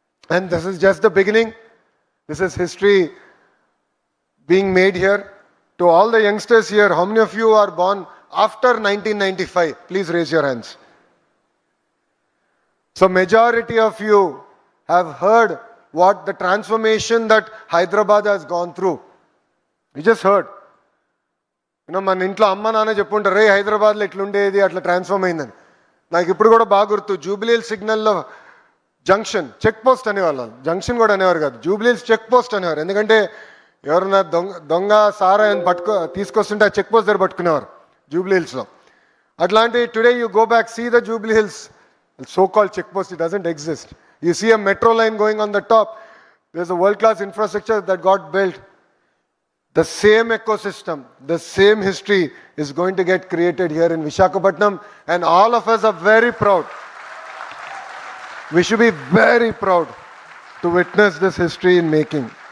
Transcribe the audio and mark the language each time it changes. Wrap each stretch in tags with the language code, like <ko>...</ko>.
<en>And this is just the beginning. This is history being made here. To all the youngsters here, how many of you are born after 1995? Please raise your hands. So majority of you have heard what the transformation that Hyderabad has gone through. You just heard.</en> <te>You know, మన ఇంట్లో అమ్మ నాన్న చెప్పుంటారు రే హైదరాబాద్లో ఇట్లుండేది అట్లా transform అయిందని. నాకు ఇప్పుడు కూడా బాగా గుర్తు జూబ్లీహిల్స్ సిగ్నల్లో జంక్షన్ చెక్ పోస్ట్ అనేవాళ్ళు. జంక్షన్ కూడా అనేవారు కాదు, జూబ్లీహిల్స్ చెక్ పోస్ట్ అనేవారు. ఎందుకంటే ఎవరన్నా దొంగ సారా తీసుకొస్తుంటే ఆ చెక్ పోస్ట్ దగ్గర పట్టుకునేవారు జూబ్లీహిల్స్లో.</te> <en>అట్లాంటి today you go back, see the Jubilee Hills so-called check post, it doesn't exist. You see a metro line going on the top. There's a world-class infrastructure that got built. The same ecosystem, the same history is going to get created here in Visakhapatnam, and all of us are very proud. We should be very proud to witness this history in making.</en>